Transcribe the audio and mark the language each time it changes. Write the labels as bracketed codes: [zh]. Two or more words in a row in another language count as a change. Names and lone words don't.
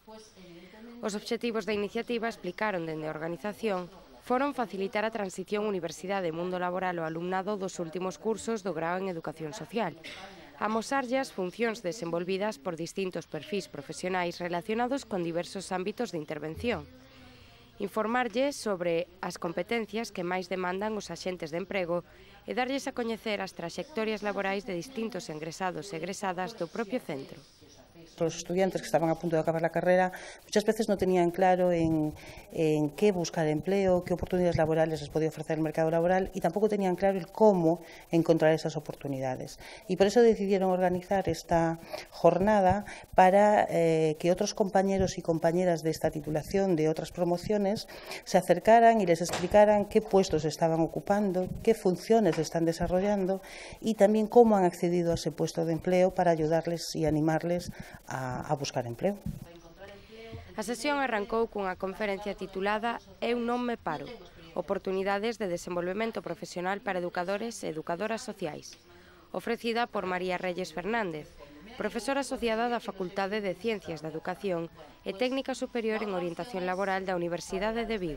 [gl] Os obxectivos da iniciativa, explicaron dende a organización, foron facilitar a transición universidade e mundo laboral ao alumnado dos últimos cursos do grao en Educación Social, amosarlle as funcións desenvolvidas por distintos perfís profesionais relacionados con diversos ámbitos de intervención, informarlle sobre as competencias que máis demandan os axentes de emprego e darlles a coñecer as traxectorias laborais de distintos egresados e egresadas do propio centro. [es] Los estudiantes que estaban a punto de acabar la carrera muchas veces no tenían claro en qué buscar empleo, qué oportunidades laborales les podía ofrecer el mercado laboral y tampoco tenían claro el cómo encontrar esas oportunidades. Y por eso decidieron organizar esta jornada para que otros compañeros y compañeras de esta titulación, de otras promociones, se acercaran y les explicaran qué puestos estaban ocupando, qué funciones están desarrollando y también cómo han accedido a ese puesto de empleo para ayudarles y animarles a buscar empleo. [gl] A sesión arrancou cunha conferencia titulada Eu non me paro, oportunidades de desenvolvemento profesional para educadores e educadoras sociais, ofrecida por María Reyes Fernández, profesora asociada da Facultade de Ciencias da Educación e Técnica Superior en Orientación Laboral da Universidade de Vigo.